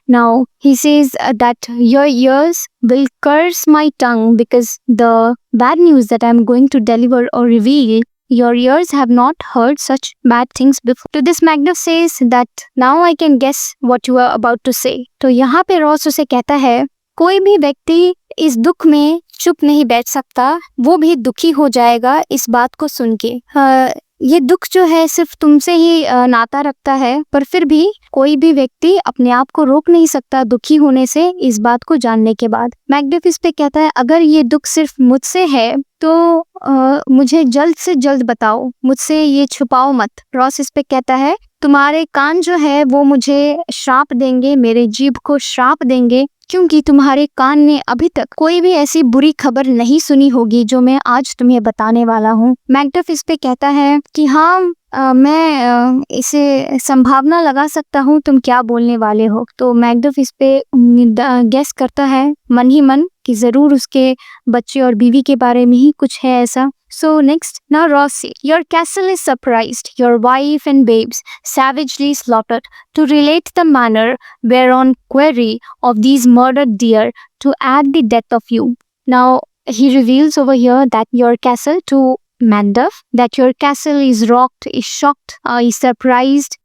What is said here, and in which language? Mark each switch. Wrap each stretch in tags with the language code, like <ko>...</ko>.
<en>Now he says that your ears will curse my tongue because the bad news that I am going to deliver or reveal, your ears have not heard such bad things before. To this Macduff says that now I can guess what you are about to say.</en> <hi>तो यहाँ पे Ross उसे कहता है कोई भी व्यक्ति इस दुख में चुप नहीं बैठ सकता, वो भी दुखी हो जाएगा इस बात को सुन के। ये दुख जो है सिर्फ तुमसे ही नाता रखता है, पर फिर भी कोई भी व्यक्ति अपने आप को रोक नहीं सकता दुखी होने से इस बात को जानने के बाद। मैकडफ इस पे कहता है अगर ये दुख सिर्फ मुझसे है तो मुझे जल्द से जल्द बताओ, मुझसे ये छुपाओ मत। रॉस इस पे कहता है तुम्हारे कान जो है वो मुझे श्राप देंगे, मेरे जीभ को श्राप देंगे, क्योंकि तुम्हारे कान ने अभी तक कोई भी ऐसी बुरी खबर नहीं सुनी होगी जो मैं आज तुम्हें बताने वाला हूँ। मैकडफ इस पे कहता है कि हाँ मैं इसे संभावना लगा सकता हूँ तुम क्या बोलने वाले हो। तो मैकडफ इस पे गेस करता है मन ही मन कि जरूर उसके बच्चे और बीवी के बारे में ही कुछ है ऐसा।</hi> <en>So next, now Ross said, your castle is surprised, your wife and babes savagely slaughtered, to relate the manner whereon query of these murdered deer to add the death of you. Now he reveals over here that your castle to Macduff, that your castle is rocked, is shocked, is surprised.</en>